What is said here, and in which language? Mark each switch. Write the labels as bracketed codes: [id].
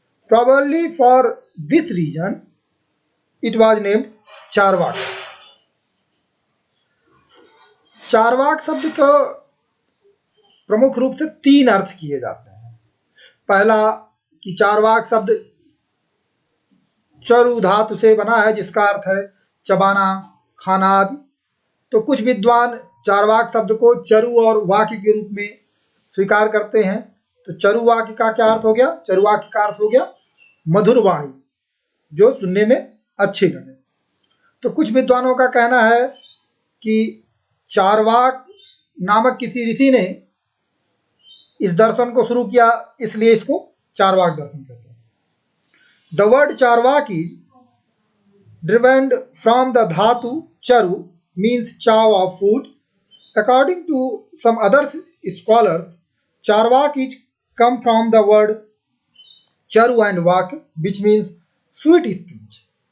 [en] Probably for this reason, it was named Charvaka. [hi] Charvaka शब्द को प्रमुख रूप से तीन अर्थ किए जाते हैं। पहला कि चारवाक शब्द चरु धातु से बना है, जिसका अर्थ है चबाना, खाना आदि। तो कुछ विद्वान चारवाक शब्द को चरु और वाक्य के रूप में स्वीकार करते हैं। तो चरु वाक्य का क्या अर्थ हो गया? चरु वाक्य का अर्थ हो गया मधुर वाणी, जो सुनने में अच्छी लगे। तो कुछ विद्वानों का कहना है कि चारवाक नामक किसी ऋषि ने इस दर्शन को शुरू किया, इसलिए इसको चारवाक दर्शन कहते हैं। [en] The word Charvaka is derived from the dhatu charu, means chow of food. According to some other scholars, Charvaka is come from the word charu and vak, which means sweet speech.